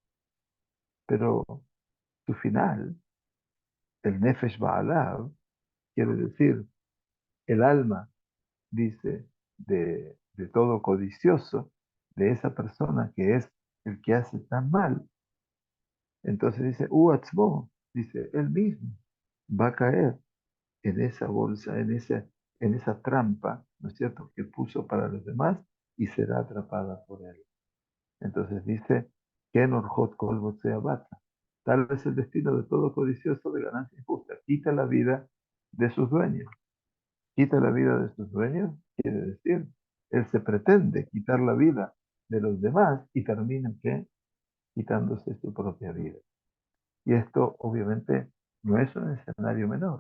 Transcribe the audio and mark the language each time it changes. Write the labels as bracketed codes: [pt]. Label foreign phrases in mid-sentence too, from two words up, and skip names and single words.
[es] Pero su final, el [he] נפש בעליו, [es] quiere decir el alma, dice, de todo codicioso, de esa persona que es el que hace tan mal. Entonces dice, Uatzmo, dice, él mismo va a caer en esa bolsa, en esa trampa, ¿no es cierto?, que puso para los demás y será atrapada por él. Entonces dice, [he] כן ארחות כל בוצע בצע. [es] Tal vez el destino de todo codicioso de ganancia injusta. Quita la vida de sus dueños. Quita la vida de sus dueños, quiere decir, él se pretende quitar la vida de los demás y termina ¿qué? Quitándose su propia vida. Y esto obviamente no es un escenario menor.